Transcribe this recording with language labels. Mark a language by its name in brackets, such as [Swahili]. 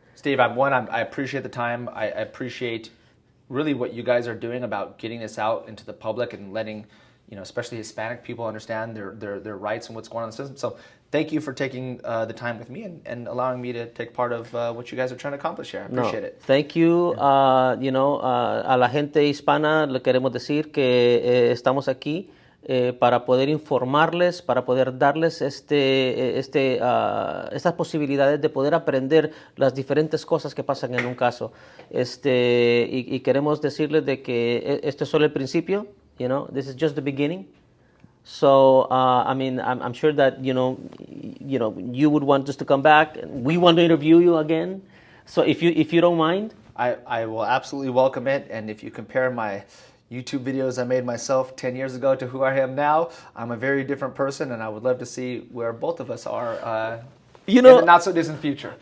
[English] Steve, I appreciate the time. I appreciate really what you guys are doing about getting this out into the public and letting, especially Hispanic people understand their rights and what's going on in the system. So thank you for taking the time with me and allowing me to take part of what you guys are trying to accomplish here. I appreciate it. Thank you. [Spanish] A la gente hispana le queremos decir que estamos aquí para poder informarles, para poder darles estas posibilidades de poder aprender las diferentes cosas que pasan en un caso. Y queremos decirles de que esto es solo el principio. [English] This is just the beginning. So, I'm sure that you would want us to come back. We want to interview you again. So, if you don't mind, I will absolutely welcome it. And if you compare my YouTube videos I made myself 10 years ago to who I am now, I'm a very different person, and I would love to see where both of us are in the not so distant future.